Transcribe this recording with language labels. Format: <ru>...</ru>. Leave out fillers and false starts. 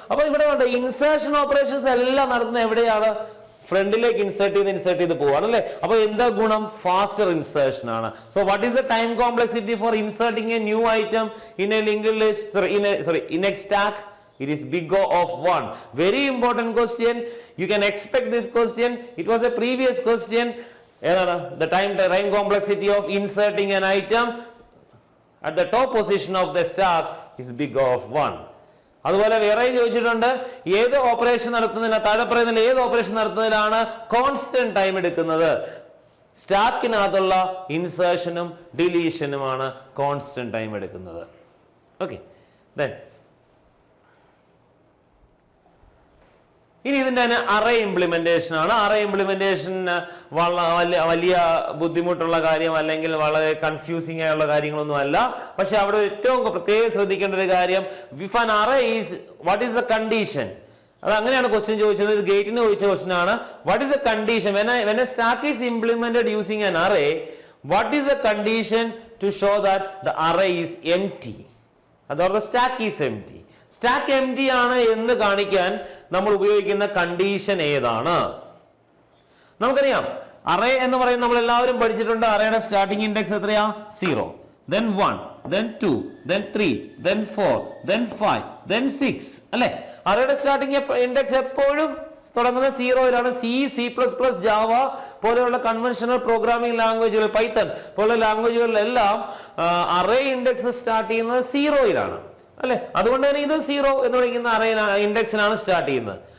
<ml>അപ്പൊ ഇവിടെ വേണ്ട ഇൻസേർഷൻ ഓപ്പറേഷൻസ് എല്ലാം നടത്തുന്നത് എവിടെയാണ്, ഫ്രണ്ടിലേക്ക് ഇൻസേർട്ട് ചെയ്ത് പോവാണ് അല്ലെ. അപ്പൊ എന്താ ഗുണം,</ml> <en>Faster insertion ആണ്. So what is the time complexity for inserting a new item in a link list, in a stack? It is big O of 1. Very important question. You can expect this question. It was a previous question. The time complexity of inserting an item at the top position of the stack is big O of 1.</en> <ml>അതുപോലെ വേറെ ചോദിച്ചിട്ടുണ്ട്, ഏത് operation നടത്തുന്നതിന്, താഴെ പറയുന്നതിൽ ഏത് operation നടത്തുന്നതിലാണ് constant time എടുക്കുന്നത്. സ്റ്റാക്കിനകത്തുള്ള ഇൻസേർഷനും ഡിലീഷനുമാണ് constant time എടുക്കുന്നത്. ഓക്കെ, ഇനി ഇതിന്റെ തന്നെ അറേ ഇംപ്ലിമെന്റേഷൻ ആണ്. അറേ ഇംപ്ലിമെന്റേഷൻ വലിയ ബുദ്ധിമുട്ടുള്ള കാര്യം അല്ലെങ്കിൽ വളരെ കൺഫ്യൂസിംഗ് ആയുള്ള കാര്യങ്ങളൊന്നും അല്ല. പക്ഷെ അവിടെ ഏറ്റവും പ്രത്യേകം ശ്രദ്ധിക്കേണ്ട ഒരു കാര്യം,</ml> <en>if an array is, what is the condition,</en> <ml>അത് അങ്ങനെയാണ് ക്വസ്റ്റ്യൻ ചോദിച്ചത്. ഇത് ഗേറ്റിന് ചോദിച്ച ക്വസ്റ്റ്യൻ ആണ്.</ml> <en>What is the condition when a stack is implemented using an array, what is the condition to show that the array is empty, or the stack is empty?</en> <ml>Stack M T ആണ് എന്ന് കാണിക്കാൻ നമ്മൾ ഉപയോഗിക്കുന്ന condition ഏതാണ്? നമുക്കറിയാം, array എന്ന് പറയുന്നത് നമ്മൾ എല്ലാവരും പഠിച്ചിട്ടുണ്ട്. അറേയുടെ സ്റ്റാർട്ടിംഗ് ഇൻഡെക്സ് എത്രയാ, 0,</ml> <en>then 1, then 2, then 3, then 4, then 5, then 6</en> <ml>അല്ലെ. അറേയുടെ സ്റ്റാർട്ടിംഗ് ഇൻഡെക്സ് എപ്പോഴും തുടങ്ങുന്നത് 0-ലാണ്. C++, ജാവ പോലെയുള്ള കൺവെൻഷണൽ പ്രോഗ്രാമിംഗ് ലാംഗ്വേജുകൾ, പൈത്തൺ പോലുള്ള ലാംഗ്വേജുകളിലെല്ലാം അറേ ഇൻഡെക്സ് സ്റ്റാർട്ട് ചെയ്യുന്നത് 0-ലാണ് അല്ലെ. അതുകൊണ്ട് തന്നെ ഇത് 0 എന്ന് വിളിക്കുന്ന അറേ ഇൻഡെക്സിനാണ് സ്റ്റാർട്ട് ചെയ്യുന്നത്.</ml>